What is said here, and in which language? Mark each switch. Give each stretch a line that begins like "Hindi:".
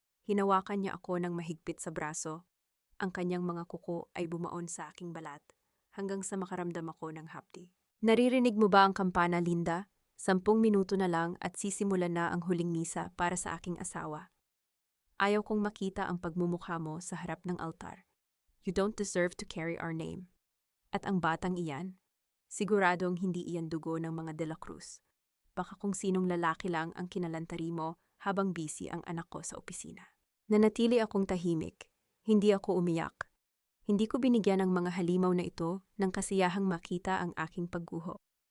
Filipino: Hinawakan niya ako ng mahigpit sa braso. Ang kanyang mga kuko ay bumaon sa aking balat hanggang sa makaramdam ako ng hapdi. Naririnig mo ba ang kampana, Linda? 10 minuto na lang at sisimulan na ang huling misa para sa aking asawa. Ayaw kong makita ang pagmumukha mo sa harap ng altar.
English: You don't deserve to carry our name.
Filipino: At ang batang iyan, siguradong hindi iyan dugo ng mga De La Cruz. Baka kung sinong lalaki lang ang kinalantari mo habang busy ang anak ko sa opisina. Nanatili akong tahimik. Hindi ako umiyak. Hindi ko binigyan ng mga halimaw na ito ng kasiyahang makita ang aking pagguho.